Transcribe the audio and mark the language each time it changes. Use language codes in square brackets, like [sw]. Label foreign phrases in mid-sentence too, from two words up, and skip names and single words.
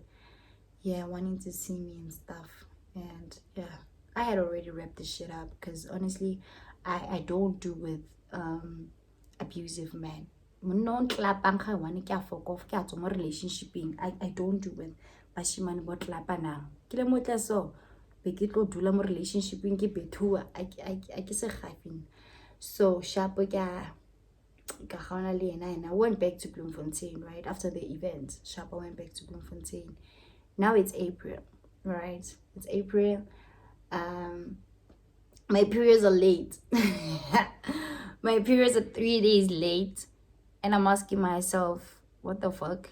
[en] Yeah, wanting to see me and stuff. And yeah, I had already wrapped this shit up because honestly, I don't do with abusive men. Relationshiping. I don't do with [tn] bashimane bo tlapa na. Kile motla so be ke tlo dula mo relationshiping ke bethua a ke se gafing. So sharp ka gaona le yena, [en] and I went back to Bloemfontein right after the event. Sharp went back to Bloemfontein. Now it's April, right? It's April. My periods are late. My periods are 3 days late, and I'm asking myself, what the fuck?